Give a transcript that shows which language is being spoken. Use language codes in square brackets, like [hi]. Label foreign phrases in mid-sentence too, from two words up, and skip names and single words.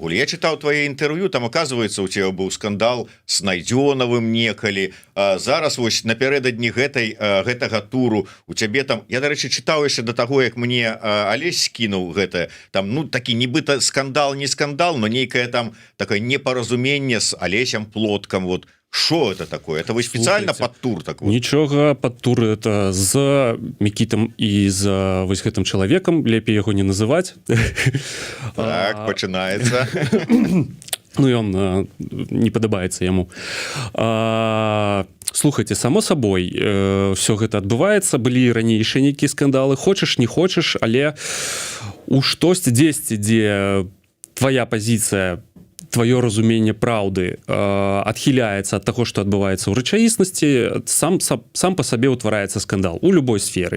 [be] Я чытаў твоє інтэрв'ю, там [ru] оказывается у тебя [be] быў скандал с Найдзёнавым некалі. Зараз вось напярэдадні гэтага туру у цябе там, я, дарэчы, чытаў яшчэ до таго, як мне Алесь скінуў гэта, там, ну, такі нібыта скандал, не скандал, но нейкае там такое непаразуменне з Алесем Плоткам, [ru] вот. Что это такое? Это вы специально под тур так вот? [be] Нічога, [ru] под тур это [be] з Мікітам і з вось гэтым чалавекам, лепей яго не называць. Так, пачынаецца. Ну ён не падабаецца яму. Слухайте, само сабой все гэта адбываецца, былі ранейшыя нейкія скандалы, хочаш не хочаш, але у штосьці дзесьці, дзе твоя пазіцыя, твоё разуменне праўды адхіляецца ад таго, што адбываецца ў рэчаіснасці, сам па сабе ўтвараецца скандал у любой сферы.